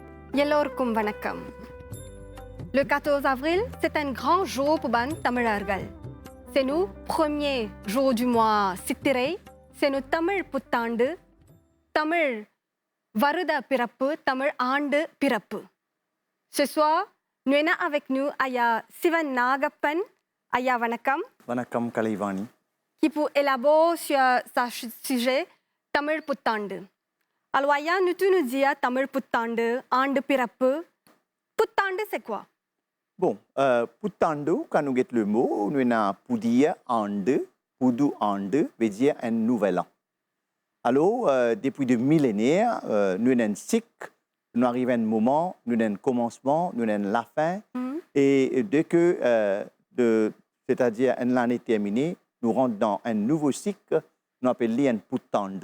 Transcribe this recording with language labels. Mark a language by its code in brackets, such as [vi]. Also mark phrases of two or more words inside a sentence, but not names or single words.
[ta] எல்லோருக்கும் வணக்கம். [fr] Le 14 avril, c'est un grand jour pour ban தமிழர்கள். C'est nous premier jour du mois சித்திரை. C'est nous [ta] தமிழ் புத்தாண்டு, தமிழ் வருட பிறப்பு, தமிழ் ஆண்டு பிறப்பு. [fr] Ce soir, nous avons avec nous Aya Sivan Nagappan. [ta] Aya வணக்கம். வணக்கம் கலைவாணி. [fr] Qui pour élaborer sur ce sujet [ta] தமிழ் புத்தாண்டு. [fr] Alors Aya, tu nous dis [ta] தமிழ் புத்தாண்டு, ஆண்டு பிறப்பு. [fr] Puttande, c'est quoi? Bon, puttando, quand nous guettons le mot, nous avons [ta] புதிய ஆண்டு, புது ஆண்டு, [fr] veut dire un nouvel an. Alors, depuis des millénaires, nous avons un cycle, nous arrivons à un moment, nous avons un commencement, nous avons la fin, et dès que, c'est-à-dire l'année terminée, nous rentrons dans un nouveau cycle, nous appelons un puttande.